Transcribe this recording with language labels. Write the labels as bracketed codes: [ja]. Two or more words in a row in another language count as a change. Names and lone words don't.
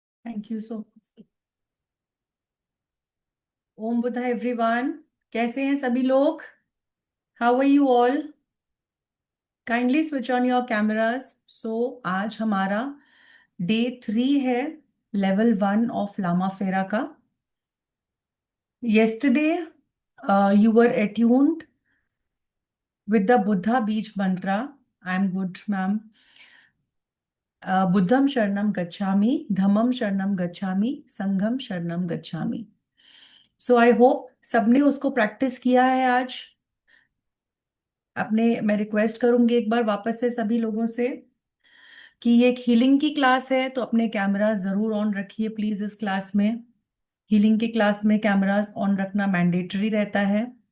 [en] Thank you so much. Om Buddha everyone. [hi] कैसे हैं सभी लोग? [en] How are you all? Kindly switch on your cameras. [hi] सो आज हमारा डे 3 है, [en] level 1 of Lama Fera [hi] का। [en] yesterday you were attuned with the buddha beach mantra. I am good, ma'am. [pi] बुद्धम शरणम गच्छामि, धम्मम शरणम गच्छामि, संघम शरणम गच्छामि। [en] so I hope [hi] सबने उसको प्रैक्टिस किया है आज अपने। मैं रिक्वेस्ट करूंगी एक बार वापस से सभी लोगों से कि ये एक हीलिंग की क्लास है, तो अपने कैमरा जरूर ऑन रखिए प्लीज। इस क्लास में, हीलिंग की क्लास में कैमरास ऑन रखना मैंडेटरी रहता है।